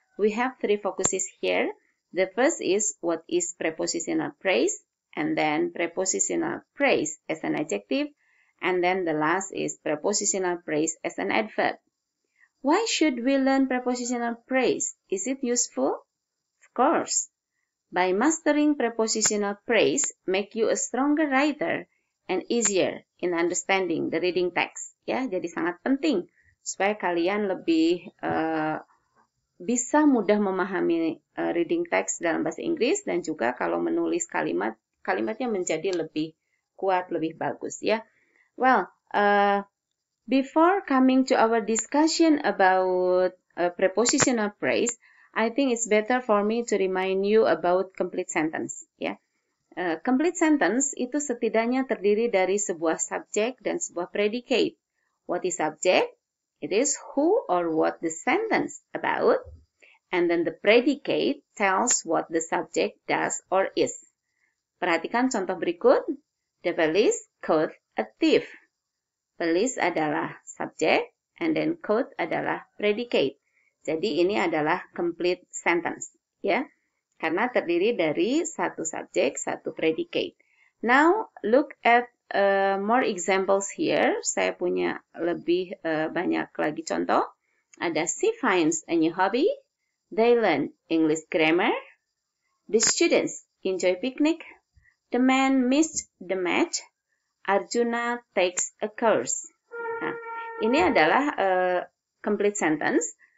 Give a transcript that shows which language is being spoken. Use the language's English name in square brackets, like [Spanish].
[English] We have three focuses here. The first is what is prepositional phrase, and then prepositional phrase as an adjective, and then the last is prepositional phrase as an adverb. Why should we learn prepositional phrase? Is it useful? Of course. By mastering prepositional phrase, make you a stronger writer and easier in understanding the reading text. [Indonesian] Ya, jadi sangat penting supaya kalian lebih bisa mudah memahami reading text dalam bahasa Inggris, dan juga kalau menulis kalimatnya menjadi lebih kuat, lebih bagus ya. [English] Well, before coming to our discussion about prepositional phrase, I think it's better for me to remind you about complete sentence ya. [Indonesian] Complete sentence itu setidaknya terdiri dari sebuah subjek dan sebuah predicate. [English] What is subject? It is who or what the sentence about, and then the predicate tells what the subject does or is. [Indonesian] Perhatikan contoh berikut. [English] The police caught a thief. [Indonesian] Police adalah subjek, [English] and then [Indonesian] caught adalah predicate. Jadi ini adalah complete sentence, ya. Karena terdiri dari satu subjek, satu predicate. [English] Now, look at more examples here. [Indonesian] Saya punya lebih banyak lagi contoh. Ada [English] she finds a new hobby. They learn English grammar. The students enjoy picnic. The man missed the match. Arjuna takes a course. [Indonesian] Nah, ini adalah complete sentence.